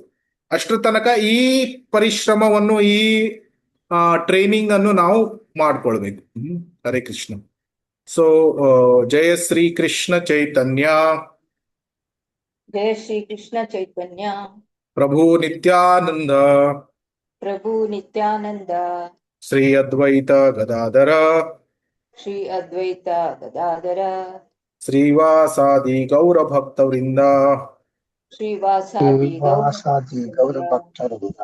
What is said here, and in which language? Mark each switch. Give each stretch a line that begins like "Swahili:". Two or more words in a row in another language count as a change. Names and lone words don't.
Kannada: ಅಷ್ಟರ ತನಕ ಈ ಪರಿಶ್ರಮವನ್ನು, ಈ ಟ್ರೈನಿಂಗ್ ಅನ್ನು ನಾವು ಮಾಡ್ಕೊಳ್ಬೇಕು.
Sanskrit: ಹರೇ ಕೃಷ್ಣ. ಸೊ ಜಯ ಶ್ರೀ ಕೃಷ್ಣ ಚೈತನ್ಯ ಜಯ ಶ್ರೀ ಕೃಷ್ಣ ಚೈತನ್ಯ ಪ್ರಭು ನಿತ್ಯಾನಂದ ಪ್ರಭು ನಿತ್ಯಾನಂದ ಶ್ರೀ ಅದ್ವೈತ ಗದಾಧರ ಶ್ರೀ ಅದ್ವೈತ ಗದಾಧರ ಶ್ರೀವಾಸಾದಿ ಗೌರ ಭಕ್ತವೃಂದ ಶ್ರೀವಾಸಾದಿ ಗೌರಭಕ್ತರಿಂದ.